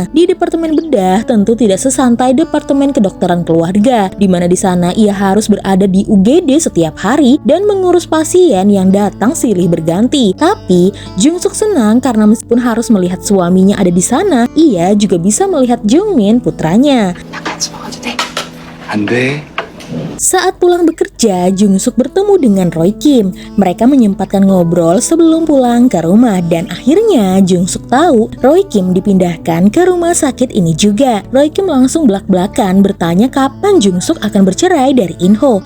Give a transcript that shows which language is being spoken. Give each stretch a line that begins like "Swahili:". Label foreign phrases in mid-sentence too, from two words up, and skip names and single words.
Indonesian: Di departemen bedah tentu tidak sesantai departemen kedokteran keluarga, di mana di sana ia harus berada di UGD setiap hari dan mengurus pasien yang datang silih berganti. Tapi Jung-suk senang karena meskipun harus melihat suaminya ada di sana, ia juga bisa melihat Jung-min putranya.
Korean: 나 같이 먹어도 돼? 안 돼.
Indonesian: Saat pulang bekerja, Jung-suk bertemu dengan Roy Kim. Mereka menyempatkan ngobrol sebelum pulang ke rumah dan akhirnya Jung-suk tahu Roy Kim dipindahkan ke rumah sakit ini juga. Roy Kim langsung belak-belakan bertanya kapan Jung-suk akan bercerai dari In-ho.